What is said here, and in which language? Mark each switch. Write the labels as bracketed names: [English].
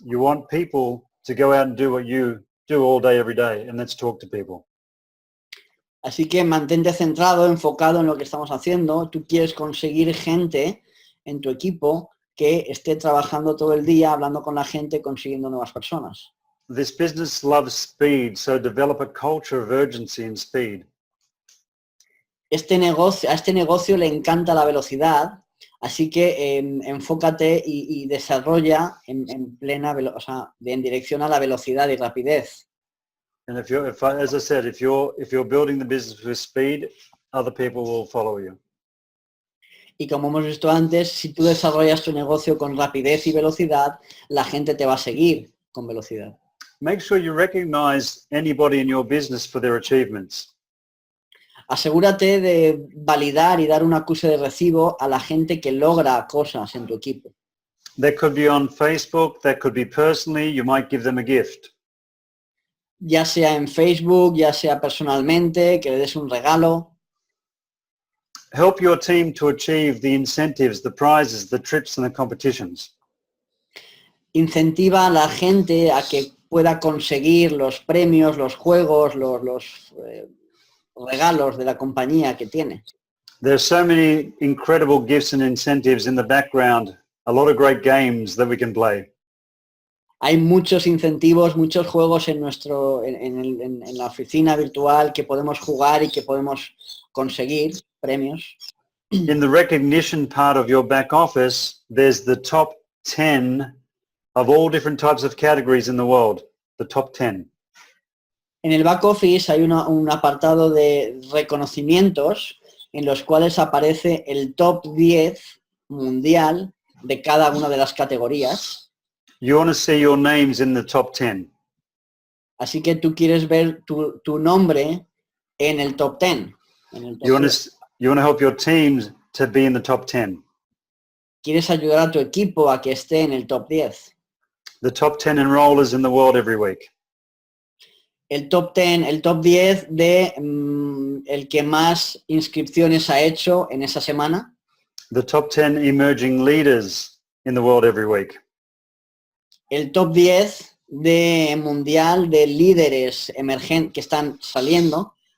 [English] You want people to go out and do what you do all day, every day, and let's talk to people. [Spanish] Así que mantente centrado, enfocado en lo que estamos haciendo. Tú quieres conseguir gente en tu equipo que esté trabajando todo el día, hablando con la gente, consiguiendo nuevas personas. [English] This business loves speed, so develop a culture of urgency and speed. [Spanish] A este negocio le encanta la velocidad, así que enfócate y desarrolla en plena velocidad, en dirección a la velocidad y rapidez. [English] And as I said, if you're building the business with speed, other people will follow you. [Spanish] Y como hemos visto antes, si tú desarrollas tu negocio con rapidez y velocidad, la gente te va a seguir con velocidad. [English] Make sure you recognize anybody in your business for their achievements. [Spanish] Asegúrate de validar y dar un acuse de recibo a la gente que logra cosas en tu equipo. [English] That could be on Facebook, that could be personally, you might give them a gift. [Spanish] Ya sea en Facebook, ya sea personalmente, que le des un regalo. [English] Help your team to achieve the incentives, the prizes, the trips and the competitions. [Spanish] Incentiva a la gente a que pueda conseguir los premios, los juegos, los regalos de la compañía que tiene. [English] There are so many incredible gifts and incentives in the background, a lot of great games that we can play. [Spanish] Hay muchos incentivos, muchos juegos en la oficina virtual que podemos jugar y que podemos conseguir premios. [English] In the recognition part of your back office, there's the top 10 of all different types of categories in the world, the top 10. [Spanish] En el back office hay un apartado de reconocimientos en los cuales aparece el top 10 mundial de cada una de las categorías. [English] You want to see your names in the top 10. [Spanish] Así que tú quieres ver tu nombre en el top 10. [English] You want to help your teams to be in the top 10. [Spanish] Quieres ayudar a tu equipo a que esté en el top 10. [English] The top 10 enrollers in the world every week. [Spanish] El top 10 de el que más inscripciones ha hecho en esa semana. [English] The top 10 emerging leaders in the world every week. [Spanish] El top 10 de mundial de líderes emergentes que están saliendo.